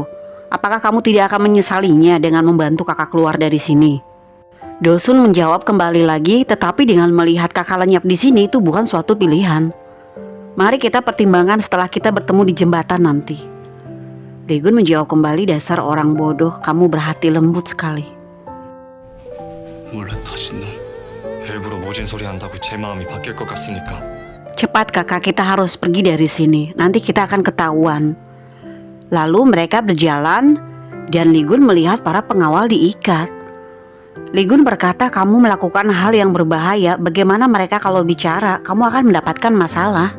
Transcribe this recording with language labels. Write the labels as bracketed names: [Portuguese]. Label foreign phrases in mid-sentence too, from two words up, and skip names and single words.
[Indonesian] Apakah kamu tidak akan menyesalinya dengan membantu kakak keluar dari sini? Dosun menjawab kembali lagi, tetapi dengan melihat kakak lenyap di sini itu bukan suatu pilihan. Mari kita pertimbangkan setelah kita bertemu di jembatan nanti. Lee Gun menjawab kembali, dasar orang bodoh, kamu berhati lembut sekali. [Korean] 몰래 터진 놈. 일부러 모진 소리 한다고 제 마음이 바뀔 것 같으니까. [Indonesian] Cepat kakak, kita harus pergi dari sini. Nanti kita akan ketahuan. Lalu mereka berjalan dan Lee Gun melihat para pengawal diikat. Lee Gun berkata, kamu melakukan hal yang berbahaya. Bagaimana mereka kalau bicara? Kamu akan mendapatkan masalah.